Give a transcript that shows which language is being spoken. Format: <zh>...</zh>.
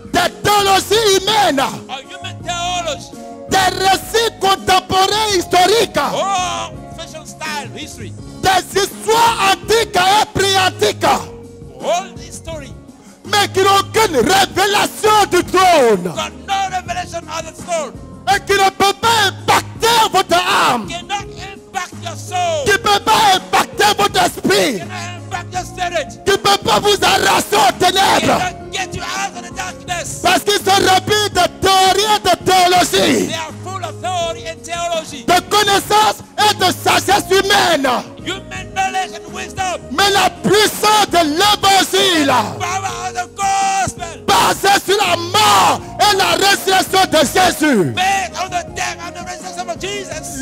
<fr>de théologie humaine,</fr> <en>of human theology,</en> <fr>des récits contemporains historiques,</fr> <en>oh, fashion style, history,</en> <fr>des histoires antiques et pré-antiques,</fr> <en>all this story,</en> <fr>mais qui n'ont aucune révélation du trône</fr> <en>got no revelation of the throne,</en> <fr>et qui ne peut pas impacter votre âme,</fr> <en>cannot impact your soul,</en> <fr>qui ne peut pas impacter votre esprit,</fr> <en>cannot impact your spirit,</en> <fr>qui ne peut pas vous arracher aux ténèbres,</fr> <en>cannot get you out of the darkness.</en> <fr>parce qu'ils sont remplis de théories et de théologie,</fr> <en>They are full of theory and theology,</en> <fr>de connaissances et de sagesse humaine.</fr> <en>human knowledge and wisdom,</en> <fr>Mais la puissance de l'évangile,</fr> <en>power of the gospel,</en> <fr>basée sur la mort et la résurrection de Jésus,</fr> <en>based on the death and the resurrection of Jesus,</en>